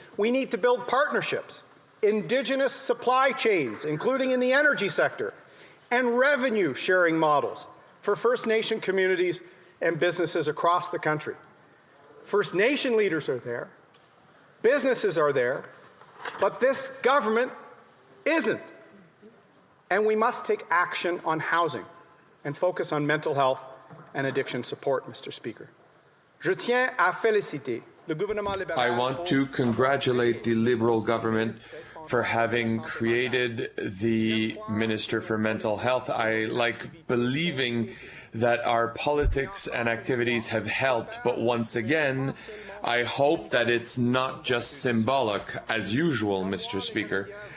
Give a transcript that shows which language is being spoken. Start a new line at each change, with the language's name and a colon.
English: We need to build partnerships, Indigenous supply chains, including in the energy sector, and revenue sharing models for First Nation communities and businesses across the country. First Nation leaders are there, businesses are there, but this government isn't. And we must take action on housing and focus on mental health and addiction support, Mr. Speaker.
French: Je tiens à féliciter le gouvernement libéral.
English: I want to congratulate the Liberal government for having created the Minister for Mental Health. I like believing that our politics and activities have helped, but once again, I hope that it's not just symbolic, as usual, Mr. Speaker.